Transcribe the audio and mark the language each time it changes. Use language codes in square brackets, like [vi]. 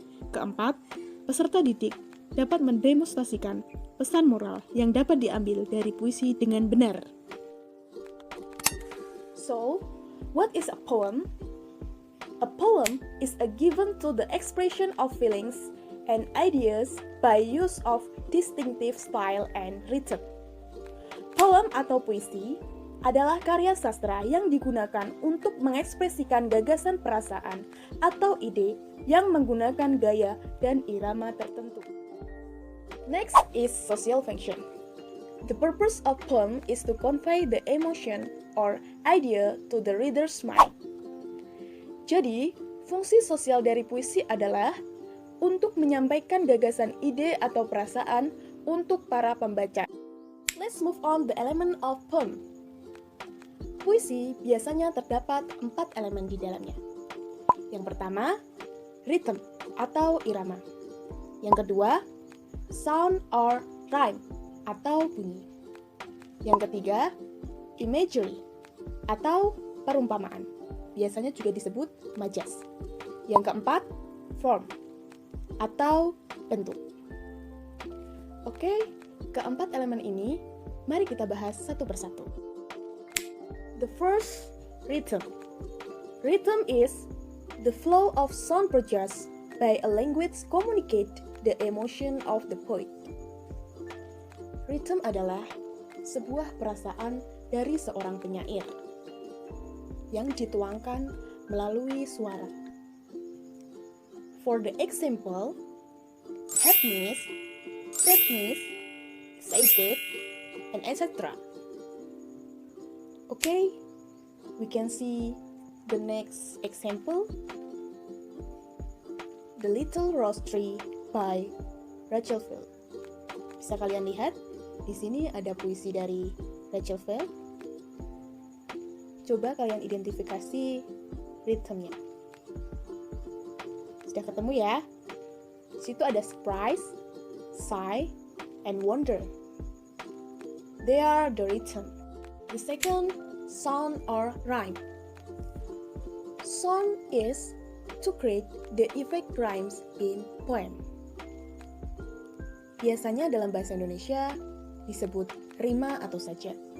[id] Keempat, peserta didik dapat mendemonstrasikan pesan moral yang dapat diambil dari puisi dengan benar. [en] So, what is a poem? A poem is a given to the expression of feelings and ideas by use of distinctive style and rhythm. [id] Poem atau puisi adalah karya sastra yang digunakan untuk mengekspresikan gagasan perasaan atau ide yang menggunakan gaya dan irama tertentu. [en] Next is social function. The purpose of poem is to convey the emotion or idea to the reader's mind. [id] Jadi, fungsi sosial dari puisi adalah untuk menyampaikan gagasan ide atau perasaan untuk para pembaca. [en] Let's move on the element of poem. [id] Puisi biasanya terdapat 4 elemen di dalamnya. Yang pertama, rhythm atau irama. Yang kedua, sound or rhyme atau bunyi. Yang ketiga, imagery atau perumpamaan. Biasanya juga disebut majas. Yang keempat, form atau bentuk. Oke, keempat elemen ini mari kita bahas satu persatu. [en] The first, rhythm. Rhythm is the flow of sound produced by a language communicate the emotion of the poet. [id] Rhythm adalah sebuah perasaan dari seorang penyair yang dituangkan melalui suara. [en] For the example, happiness, sadness, excited, and etc. Okay, we can see the next example. The Little Rose Tree by Rachel Field. [id] Bisa kalian lihat, di sini ada puisi dari Rachel Field. Coba kalian identifikasi ritmenya. Sudah ketemu ya? Di situ ada surprise, sigh, and wonder. [en] They are the rhythm. The second, sound or rhyme. Sound is to create the effect rhymes in poem. [id] Biasanya dalam bahasa Indonesia disebut rima atau sajak.